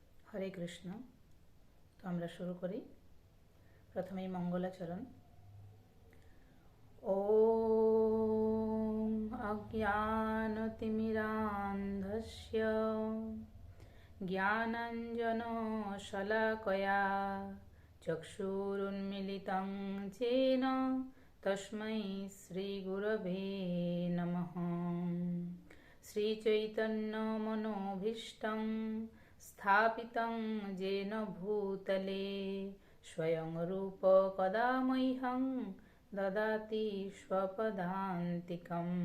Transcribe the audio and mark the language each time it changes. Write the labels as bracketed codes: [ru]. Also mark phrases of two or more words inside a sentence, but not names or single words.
[bn] হরে কৃষ্ণ। তো আমরা শুরু করি। প্রথমেই মঙ্গলাচরণ। [sa] ওম অজ্ঞানতিমিরান্ধস্য জ্ঞানাঞ্জনশলাকয়া চক্ষুরুন্মিলিतं येन তস্मै শ্রীগুরবে নমঃ। শ্রীচৈতন্যমনোভীষ্টং स्थापितं येन भूतले स्वयं रूप कदा मह्यं ददाति स्वपदान्तिकम्।